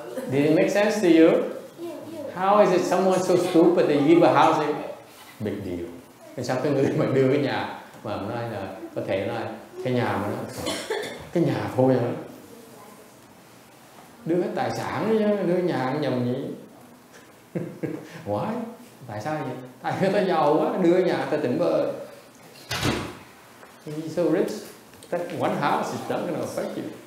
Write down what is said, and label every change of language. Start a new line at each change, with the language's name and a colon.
English: Did it make sense to you? How is it someone so stupid they give a house? Big deal.
Vietnamese: Sao cái người mà đưa cái nhà mà nói là có thể nói cái nhà mà nó cái nhà thôi hả? Đưa hết tài sản chứ, đưa nhà nhầm gì? Why? Tại sao vậy? Tại người ta giàu quá, đưa nhà ta tỉnh bơ.
English: He's so rich that one house is not going to affect you.